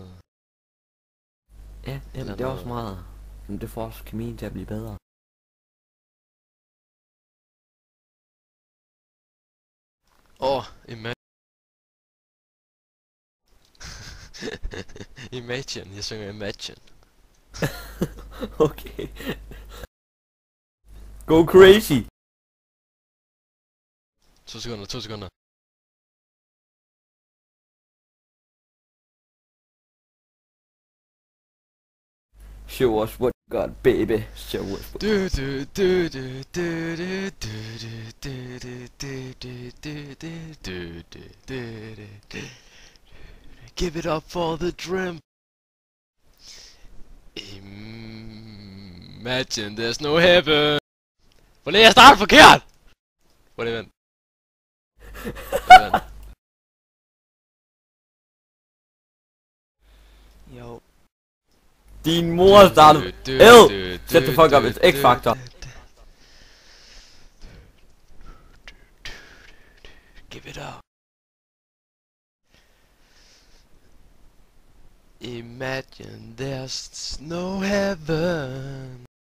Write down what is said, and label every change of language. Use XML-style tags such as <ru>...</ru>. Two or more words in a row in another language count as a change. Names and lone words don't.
<da>Ja, jamen, det er også meget. Men det får også kemien til at blive bedre. Imagine. Jeg synger Imagine.</da> <en>Okay. Go crazy!</en> <da>2 sekunder, 2 sekunder.</da> <en>Show us what you got, baby. Show us what Give it up for the dream. Imagine there's no heaven.</en> <da>Hvor er jeg startet forkert? Hvor er det vent? Jo. Din mor startede.</da> <en>Shut the fuck up, it's X-Factor. Give it up. Imagine there's no heaven.</en>